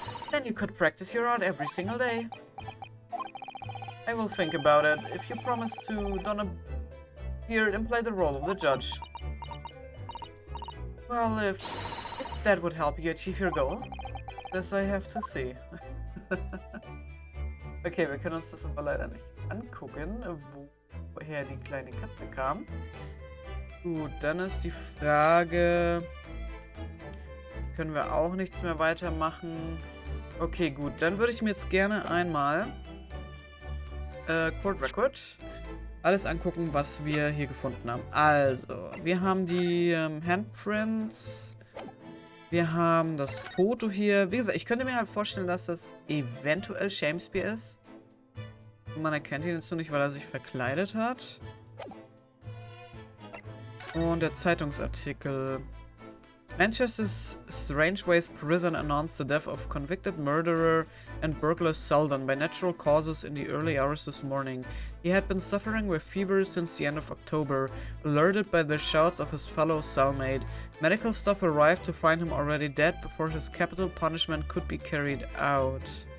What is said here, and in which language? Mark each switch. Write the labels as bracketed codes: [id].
[en] Then you could practice your art every single day. I will think about it, if you promise to don a beard and play the role of the judge. Well, if that would help you achieve your goal, this I have to see. [de] Okay, wir können uns das aber leider nicht angucken, woher die kleine Katze kam. Gut, dann ist die Frage, können wir auch nichts mehr weitermachen? Okay, gut, dann würde ich mir jetzt gerne einmal Court Record alles angucken, was wir hier gefunden haben. Also, wir haben die Handprints, wir haben das Foto hier. Wie gesagt, ich könnte mir halt vorstellen, dass das eventuell Shakespeare ist. Man erkennt ihn jetzt nur nicht, weil er sich verkleidet hat. Und der Zeitungsartikel. [en] Manchester's Strangeways prison announced the death of convicted murderer and burglar Selden by natural causes in the early hours this morning. He had been suffering with fever since the end of October. Alerted by the shouts of his fellow cellmate, medical staff arrived to find him already dead before his capital punishment could be carried out.